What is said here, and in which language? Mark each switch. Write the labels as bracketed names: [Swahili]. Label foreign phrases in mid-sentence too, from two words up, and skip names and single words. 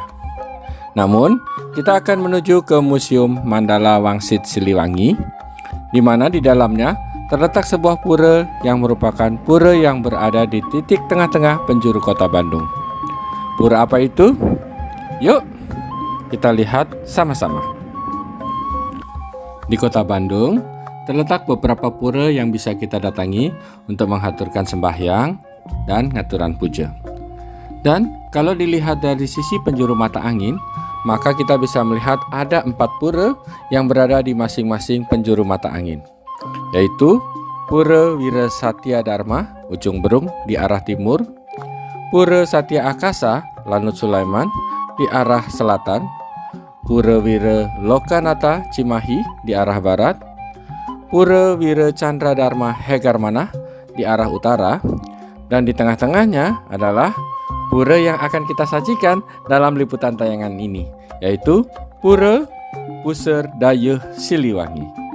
[Indonesian] Namun, kita akan menuju ke Museum Mandala Wangsit Siliwangi, di mana di dalamnya terletak sebuah pura yang merupakan pura yang berada di titik tengah-tengah penjuru kota Bandung. Pura apa itu? Yuk, kita lihat sama-sama. Di kota Bandung, terletak beberapa pura yang bisa kita datangi untuk menghaturkan sembahyang dan ngaturan puja. Dan kalau dilihat dari sisi penjuru mata angin, maka kita bisa melihat ada 4 pura yang berada di masing-masing penjuru mata angin, yaitu Pura Wira Satya Dharma, Ujung Berung di arah timur, Pura Satya Akasa, Lanut Sulaiman di arah selatan, Pura Wira Lokanata Cimahi di arah barat, Pura Wira Chandra Dharma Hegarmana di arah utara, dan di tengah-tengahnya adalah pura yang akan kita sajikan dalam liputan tayangan ini, yaitu Pura Pusar Daya Siliwangi.